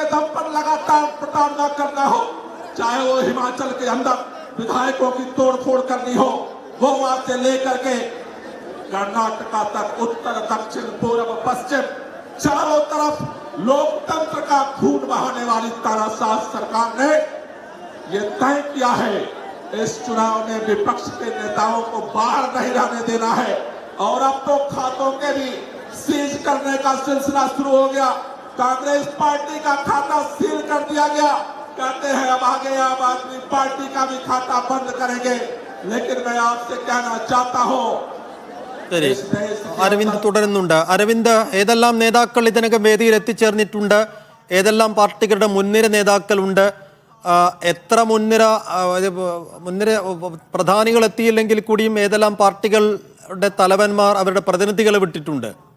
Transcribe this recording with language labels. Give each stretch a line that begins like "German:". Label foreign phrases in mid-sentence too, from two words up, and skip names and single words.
Hindi: दम पर लगातार प्रताड़ना करना हो, चाहे वो हिमाचल के अंदर विधायकों की तोड़ फोड़ करनी हो, वो वहां से लेकर के कर्नाटका तक उत्तर दक्षिण पूर्व पश्चिम चारों तरफ लोकतंत्र का खून बहाने वाली तानाशाह सरकार ने यह तय किया है इस चुनाव में विपक्ष के नेताओं को बाहर नहीं रहने देना है। और अब तो खातों के भी सीज करने का सिलसिला शुरू हो गया। कांग्रेस पार्टी का खाता सील कर दिया गया। कहते हैं अब आगे आम आदमी पार्टी का भी खाता बंद करेंगे। लेकिन मैं आपसे कहना चाहता हूं,
Malayalam: ശരി, അരവിന്ദ് തുടരുന്നുണ്ട്. അരവിന്ദ്, ഏതെല്ലാം നേതാക്കൾ ഇതിനകം വേദിയിൽ എത്തിച്ചേർന്നിട്ടുണ്ട്? ഏതെല്ലാം പാർട്ടികളുടെ മുൻനിര നേതാക്കളുണ്ട്? എത്ര മുൻനിര പ്രധാനികൾ എത്തിയില്ലെങ്കിൽ കൂടിയും ഏതെല്ലാം പാർട്ടികളുടെ തലവന്മാർ അവരുടെ പ്രതിനിധികളെ വിട്ടിട്ടുണ്ട്?